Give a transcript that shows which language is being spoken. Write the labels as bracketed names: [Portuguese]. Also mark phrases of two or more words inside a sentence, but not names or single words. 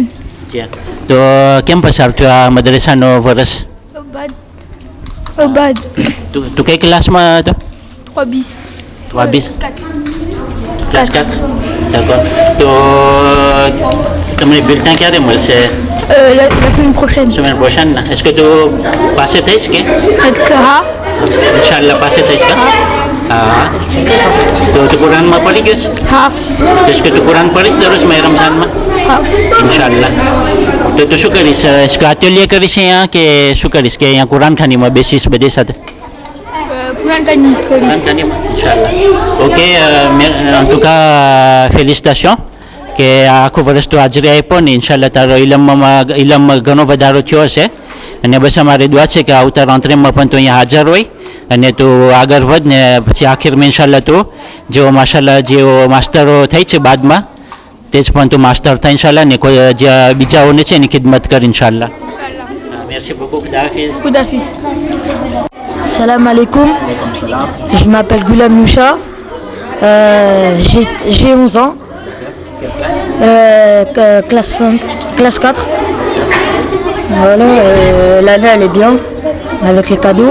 [Gujarati] તો કેમ પસાર થયો આ મદ્રેસાનો વર્ષ Obad. તું કઈ ક્લાસમાં હતો [French] 3 bis. [Gujarati] 3 bis ક્લાસ 4 d'accord તો તમને બિલ્ટા ક્યારે મળશે [French] La semaine prochaine. semaine prochaine est-ce que tu passé [Gujarati] થઈશ કે [French] Avec Ha. [Gujarati] ઇન્શાલ્લાહ પાસે થઈશ કે હા તો તું કુરાનમાં પડી ગયો છે Ha. [French] est-ce que [Gujarati] તું કુરાન પઢીશ દરરોજ મહિના રમઝાનમાં Ha. ઇન્શાલ્લાહ તો તું શું કરીશ [French] est-ce que atelier [Gujarati] કરીશ અહીંયા કે શું કરીશ કે અહીંયા કુરાન ખાનીમાં બેસીશ બધી સાથે કુરાન ખાની. કુરાન ખાનીમાં ઇન્શાલ્લાહ ઓકે [French] en tout cas félicitations [Gujarati] કે આખું વર્ષ તો હાજરી આપ્યો ને ઇન્શાલ્લાહ તારો ઇલમમાં ઘણો વધારો થયો હશે અને બસ અમારી દુઆ છે કે આવતા રાત્રિમાં પણ તું અહીંયા હાજર હોય અને તું આગળ વધ ને પછી આખિરમાં ઇન્શાલ્લાહ તું જેવો માશાલ્લાહ જેવો માસ્ટરો થઈ છે બાદમાં તે જ પણ તું માસ્ટર થાય ઇન્શાલ્લાહ ને કોઈ જે બીજાઓને છે એની ખિદમત કર ઇન્શાલ્લાહ [French] merci beaucoup [Gujarati] Khudafis Koudafis. [Arabic] سلام عليكم. [French] Je m'appelle Goulam Moucha. J'ai 11 ans. Classe 5, classe 4. Voilà, l'année elle est bien, avec les cadeaux.